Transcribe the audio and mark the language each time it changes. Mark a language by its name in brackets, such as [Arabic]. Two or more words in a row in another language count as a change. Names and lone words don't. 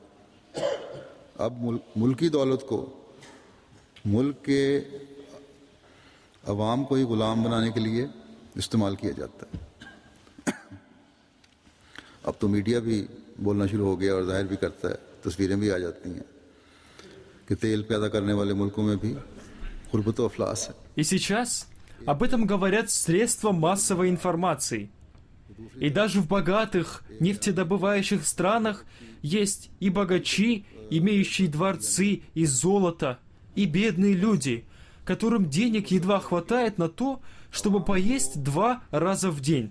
[Urdu] اب ملکی دولت کو ملک کے عوام کو ہی غلام بنانے کے لیے استعمال کیا جاتا ہے. اب تو میڈیا بھی بولنا شروع ہو گیا اور ظاہر بھی کرتا ہے، تصویریں بھی آ جاتی ہیں کہ تیل پیدا کرنے والے ملکوں میں بھی غربت و افلاس ہے. [Russian] И сейчас об этом говорят средства массовой информации. И даже в богатых нефтедобывающих странах есть и богачи, имеющие дворцы из золота, и бедные люди, которым денег едва хватает на то, чтобы поесть 2 раза в день.